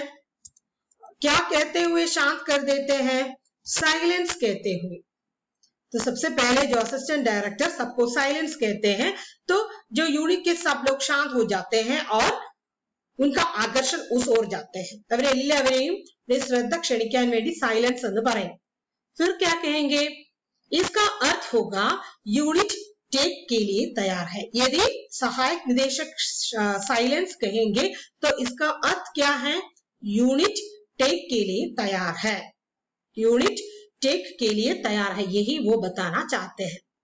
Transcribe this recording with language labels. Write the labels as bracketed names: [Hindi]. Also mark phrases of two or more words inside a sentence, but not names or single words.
[Hindi] क्या कहते हुए शांत कर देते हैं? साइलेंस कहते हुए. तो सबसे पहले जो [English] assistant director [Hindi] सबको साइलेंस कहते हैं, तो जो यूनिट के सब लोग शांत हो जाते हैं और उनका आकर्षण उस ओर जाते हैं. [Malayalam] അവരെല്ലാവരെയും ശ്രദ്ധ ക്ഷണിക്കാൻ വേണ്ടി സൈലൻസ് എന്ന് പറയും. [Hindi] फिर क्या कहेंगे? इसका अर्थ होगा [English] unit take [Hindi] के लिए तैयार है. यदि सहायक निदेशक साइलेंस कहेंगे तो इसका अर्थ क्या है? [English] unit take [Hindi] के लिए तैयार है. [English] unit take [Hindi] के लिए तैयार है, यही वो बताना चाहते हैं.